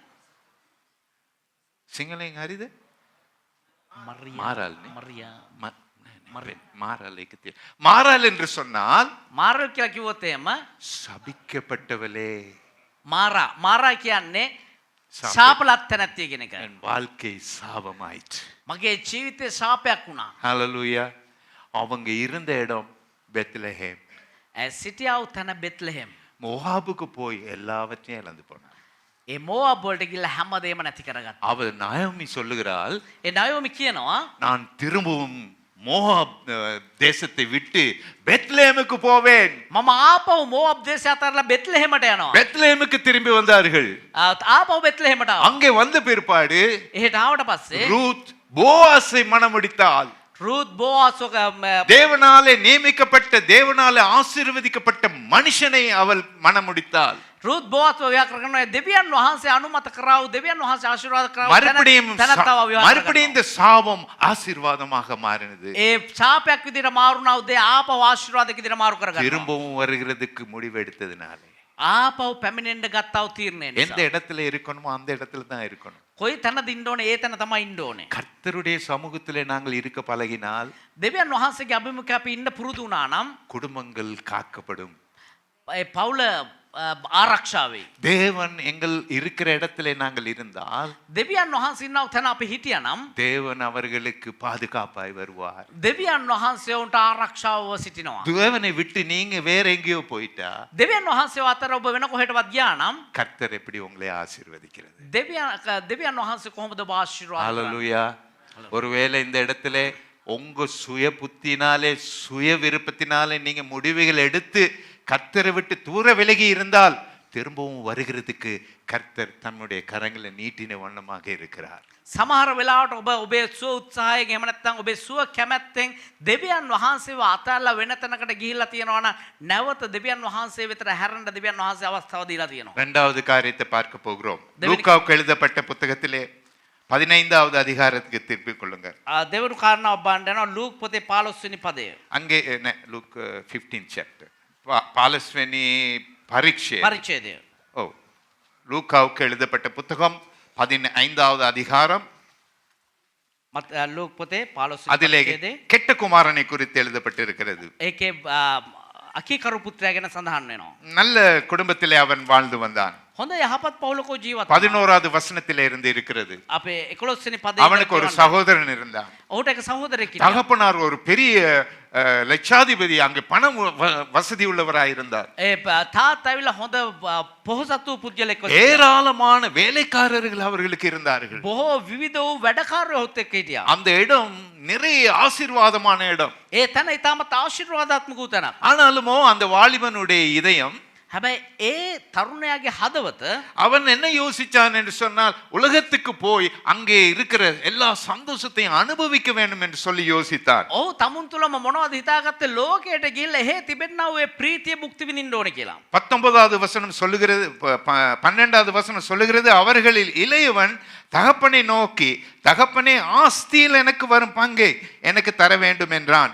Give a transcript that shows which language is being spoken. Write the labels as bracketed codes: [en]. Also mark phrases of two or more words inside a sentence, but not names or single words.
[ta] சிங்களம் ஹரிது [si] මරියා [ta] மாறாள் [si] මරියා [ta] மாறாள் மாறாள் என்று சொன்னால் [si] මාරල් කියලා කිව්වොත් එහෙම [ta] சபிக்கப்பட்டவளே, [si] මාරා කියන්නේ ශාප. ශාපලත් තැනැත්තිය කියන එක. [ta] என் வாழ்க்கை சாபமாயிற்று. [si] මගේ ජීවිතේ ශාපයක් වුණා. [ta] ஹalleluya. அவங்க இருந்த இடம் பெத்லஹேம். [si] සිටියා වූ තැන බෙත්ලෙහෙම්. [ta] மோவாபுக்கு போய் எல்லாவற்றையும் இழந்து போனார். [si] ඒ මෝවාබ් වලට ගිහලා හැමදේම නැති කරගත්තා. [ta] அவள் நாயோமி சொல்லுகிறாள், [si] ඒ නයෝමි කියනවා [ta] நான் திரும்பவும் மோவாப் தேசத்தை விட்டு பெத்லஹேமுக்கு போவேன். [si] මම ආපහු මෝවාබ් දේශය අතරලා බෙත්ලෙහෙමට යනවා. [ta] பெத்லஹேமுக்கு திரும்பி வந்தார்கள். [si] ආපහු බෙත්ලෙහෙමට ආවා. [ta] அங்கே வந்த பிற்பாடு [si] එහෙට ආවට පස්සේ [ta] ரூத் போவாசை மணமுடித்தாள். [si] රුත් බෝවාසක [ta] தேவனாலே நியமிக்கப்பட்ட தேவனாலே ஆசீர்வதிக்கப்பட்ட மனுஷனை அவள் மணமுடித்தாள். [si] රුත් බෝවාසව විවාහ කරනවා දෙවියන් වහන්සේ අනුමත කරාව දෙවියන් වහන්සේ ආශිර්වාද කරාව [ta] மறுபடியும் இந்த சாபம் ஆசீர்வாதமாக மாறினது. [si] ඒ ශාපයක් විදිහට මාරුණා උදේ ආපහු ආශිර්වාදයක් විදිහට මාරු කරගන්නවා. [ta] திரும்பவும் வருகிறதுக்கு முடிவெடுத்ததினாலே [si] ආපහු පැමිණෙන්න ගත්තව තීරණය [ta] எந்த [si] නිසා [ta] இடத்துல இருக்கணுமோ அந்த இடத்துல தான் இருக்கணும். [si] කොයි තැනද ඉන්න ඕනේ ඒ තැන තමයි ඉන්න ඕනේ. [ta] கர்த்தருடைய சமூகத்திலே நாங்கள் இருக்க பழகினால் [si] දෙවියන් වහන්සේගේ අභිමුඛය අපි ඉන්න පුරුදු වුණා නම් [ta] குடும்பங்கள் காக்கப்படும். [si] ඒ පවුල ආරක්ෂා වෙයි. [ta] தேவன் எங்கள் இருக்கிற இடத்திலே நாங்கள் இருந்தால் [si] දෙවියන් වහන්සේ ඉන්නව තැන අපි හිටියානම් [ta] தேவன் அவர்களுக்கு பாதுகாப்பாய் வருவார். [si] දෙවියන් වහන්සේ උන්ට ආරක්ෂාව සිටිනවා. [ta] தேவனை விட்டு நீங்க வேற எங்கேயோ போயிட்டா [si] දෙවියන් වහන්සේ අතර ඔබ වෙන කොහෙටවත් ගියා නම් [ta] கர்த்தர் எப்படி உங்களை ஆசீர்வதிக்கிறது? [si] දෙවියන් වහන්සේ කොහොමද ඔබ ආශිර්වාද කරන්නේ? [ta] ஹalleluya. ஒருவேளை இந்த இடத்துல உங்க சுய புத்தினாலே சுய விருப்பத்தினாலே நீங்க முடிவுகள் எடுத்து கர்த்தரை விட்டு தூர விலகி இருந்தால் திரும்பவும் வருகிறதுக்கு கர்த்தர் தன்னுடைய கரங்களை நீட்டின வண்ணமாக இருக்கிறார். [si] සමහර වෙලාවට ඔබ ඔබේ සුව උත්සාහයෙන් එහෙම නැත්නම් ඔබේ සුව කැමැත්තෙන් දෙවියන් වහන්සේව අතල්ලා වෙන තැනකට ගිහිල්ලා තියෙනවා නම් නැවත දෙවියන් වහන්සේ වෙතට හැරෙන්න දෙවියන් වහන්සේ අවස්ථාව දීලා තියෙනවා. [ta] இரண்டாவது காரியத்தை பார்க்க போகிறோம். லூக்காவுக்கு எழுதப்பட்ட புத்தகத்திலே 15வது அதிகாரத்துக்கு திருப்பிக் கொள்ளுங்க. [si] දෙවරු කාරණාව බලන්න යනවා ලූක් පොතේ 15 වෙනි පදය. [ta] அங்கே லூக் 15 chapter. பாலஸ்வனி பரீட்சை. [si] පරිච්ඡේදය. [ta] ஓ, லூக்காவுக்கு எழுதப்பட்ட புத்தகம் 15வது அதிகாரம். [si] ලූක් පොතේ 15 [ta] அதிலே [si] පරිච්ඡේදයේ [ta] கெட்ட குமாரனை குறித்து எழுதப்பட்டிருக்கிறது. [si] ඒකේ අකීකරු පුත්‍රයා ගැන සඳහන් වෙනවා. [ta] நல்ல குடும்பத்திலே அவன் வாழ்ந்து வந்தான். [si] හොඳ යහපත් පවුලක ජීවත් [ta] 11வது வசனத்திலே இருந்து இருக்கிறது. [si] අපේ 11 වෙනි පදයේ [ta] அவனுக்கு ஒரு சகோதரன் இருந்தான். [si] ඔහුට එක සහෝදරයෙක් හිටියා. [ta] தகப்பனார் ஒரு பெரிய லட்சாதிபதி, அங்கே பணம் வசதி உள்ளவராய் இருந்தார். [si] ඒ තාත්තා ඇවිල්ලා හොඳ පොහොසත් වූ පුද්ගලෙක් වෙනවා. [ta] ஏராளமான வேலைக்காரர்கள் அவர்களுக்கு இருந்தார்கள். [si] බොහෝ විවිධ වූ වැඩකාරයොත් එක්ක හිටියා. [ta] அந்த இடம் நிறைய ஆசீர்வாதமான இடம். [si] ඒ තැන ඉතාමත් ආශිර්වාදාත්මක වූ තැනක්. [ta] ஆனாலுமோ அந்த வாலிபனுடைய இதயம், [si] හැබැයි ඒ තරුණයාගේ හදවත [ta] அவன் என்ன யோசிச்சான் என்று சொன்னால், உலகத்துக்கு போய் அங்கே இருக்கிற எல்லா சந்தோஷத்தையும் அனுபவிக்க வேண்டும் என்று சொல்லி யோசித்தான். [si] ඔහු තමුන් තුළම මොනවද හිතාගත්තේ ලෝකයට ගිහිල්ලා එහෙ තිබෙනා වූ ප්‍රීතිය භුක්ති විඳින්න ඕනේ කියලා. [ta] 19வது வசனம் சொல்லுகிறது, 12வது வசனம் சொல்லுகிறது, அவர்களில் இளையவன் தகப்பனை நோக்கி, தகப்பனே ஆஸ்தியில் எனக்கு வரும் பங்கை எனக்கு தர வேண்டும் என்றான்.